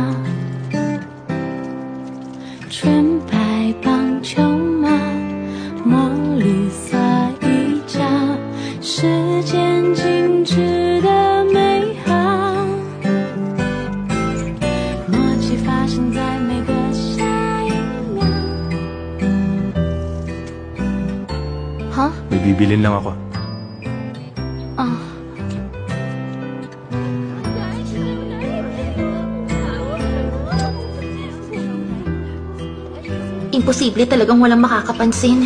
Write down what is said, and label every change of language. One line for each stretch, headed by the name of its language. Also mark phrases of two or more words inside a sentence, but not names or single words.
Chinese: 纯白棒球帽，墨绿色衣角，时间静止的美好，默契发生在每个下一秒。
Filipino: Huh? May bibilin lang ako. Imposible talagang walang makakapansin.